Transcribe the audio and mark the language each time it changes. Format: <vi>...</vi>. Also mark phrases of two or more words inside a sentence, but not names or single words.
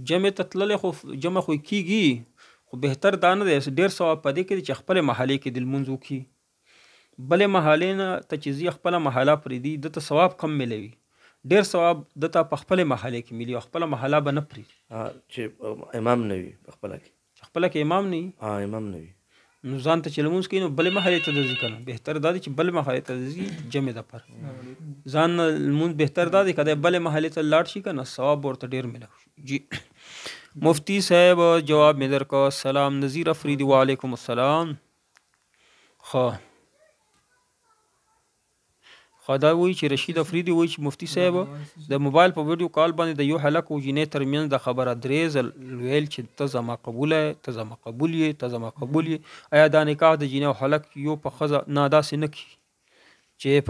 <ps>جمع ته تللی خو جمع خو کېږي خو بهتر دا نه دی ډېر ثواب په دې کې دی چې خپلې محلې کې د لمونځ وکړي بلې محلې نه ته چې ځي خپله محله پرېږدي ده ته ثواب کم میلوي ډېر ثواب ده ته په خپلې محلې کې ملي او خپله محله به نه پرېږدي چې امام نه وي په خپله کې چې خپله کې امام نه وي امام نه وي نو ځان ته چې لمونځ کوي نو بلې محلې ته ځي که نه بهتر دا دی چې بلې محلې ته ځي جمع دپاره ځان نه لمونځ بهتر دا دی که دی بلې محلې ته لاړ شي که نه ثواب ورته ډېر میلاو شي جی مفتی صاحب جواب میں در کا سلام نذیر افریدی</ps> <ar>وعلیکم السلام</ar> <ps>دا وایي چې رشید افریدي وایي چې مفتی صاحب د موبایل په</ps> <en>video call</en> <ps>باندې د یو هلک او جینۍ ترمنځ د خبره 3 ځل ویل چې ته زما قبول یې ته زما قبول یې ته زما قبول یې آیا دا نکاح د جینۍ او هلک یو په ښځه نه داسې نه کېږي چې</ps>